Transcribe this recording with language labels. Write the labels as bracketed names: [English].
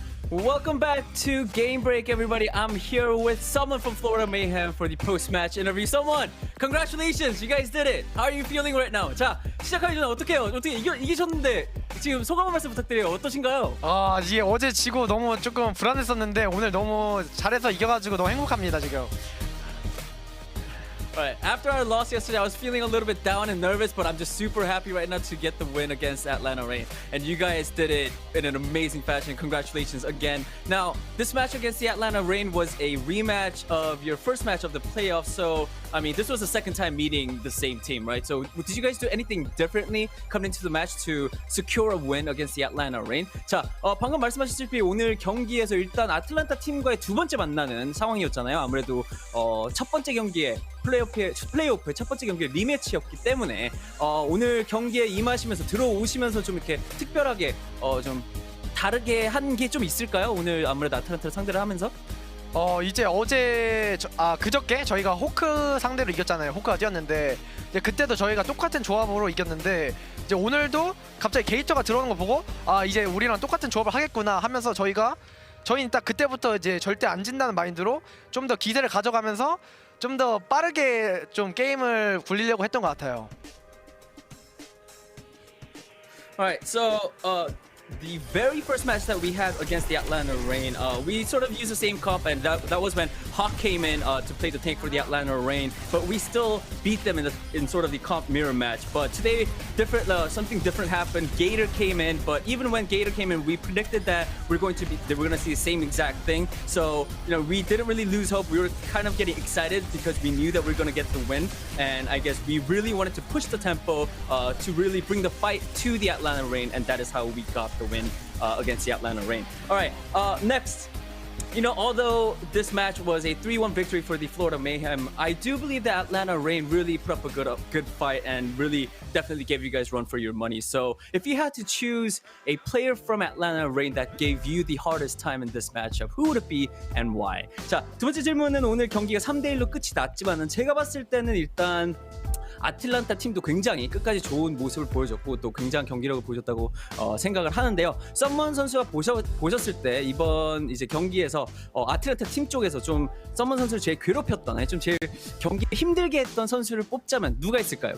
[English] Welcome back to Game Break, everybody. I'm here with someone from Florida Mayhem for the post-match interview. Someone, congratulations, you guys did it. How are you feeling right now? [Korean] 자, 시작하기 전에 어떻게 이기셨는데 지금 소감 한 말씀 부탁드려요. 어떠신가요? 이게 어제 지고 너무 조금 불안했었는데 오늘 너무 잘해서 이겨가지고 너무 행복합니다 지금. [English] Alright, after our loss yesterday, I was feeling a little bit down and nervous, but I'm just super happy right now to get the win against Atlanta Reign. And you guys did it in an amazing fashion. Congratulations again. Now, this match against the Atlanta Reign was a rematch of your first match of the playoffs. So, I mean, this was the second time meeting the same team, right? So, did you guys do anything differently coming into the match to secure a win against the Atlanta Reign? [Korean] 자, 방금 말씀하셨다시피 오늘 경기에서 일단 아틀란타 팀과의 두 번째 만나는 상황이었잖아요. 아무래도 첫 번째 경기에 플레이오프의 첫 번째 경기 리매치였기 때문에 오늘 경기에 임하시면서 들어오시면서 좀 이렇게 특별하게 좀 다르게 한 게 좀 있을까요? 오늘 아무래도 아틀란타를 상대를 하면서 이제 어제 그저께 저희가 호크 상대로 이겼잖아요. 호크가 뛰었는데 이제 그때도 저희가 똑같은 조합으로 이겼는데 이제 오늘도 갑자기 게이터가 들어오는 거 보고 이제 우리랑 똑같은 조합을 하겠구나 하면서 저희는 딱 그때부터 이제 절대 안 진다는 마인드로 좀 더 기세를 가져가면서 좀 더 빠르게 좀 게임을 굴리려고 했던 것 같아요. [English] Alright, so the very first match that we had against the Atlanta Reign, we sort of used the same comp, and that was when Hawk came in to play the tank for the Atlanta Reign, but we still beat them in sort of the comp mirror match. But today, something different happened. Gator came in, but even when Gator came in, we predicted that we're going to see the same exact thing. So we didn't really lose hope. We were kind of getting excited because we knew that we were going to get the win, and I guess we really wanted to push the tempo to really bring the fight to the Atlanta Reign, and that is how we got the win against the Atlanta Reign. All right, next. Although this match was a 3-1 victory for the Florida Mayhem, I do believe that Atlanta Reign really put up a good fight and really definitely gave you guys run for your money. So if you had to choose a player from Atlanta Reign that gave you the hardest time in this matchup, who would it be and why? [Korean] 자, 두 번째 질문은 오늘 경기가 3대1로 끝이 났지만은 제가 봤을 때는 일단 아틀란타 팀도 굉장히 끝까지 좋은 모습을 보여줬고 또 굉장한 경기력을 보여줬다고 생각을 하는데요. 썸먼 선수가 보셨을 때 이번 이제 경기에서 아틀란타 팀 쪽에서 좀 썸먼 선수를 제일 괴롭혔던, 좀 제일 경기에 힘들게 했던 선수를 뽑자면 누가 있을까요?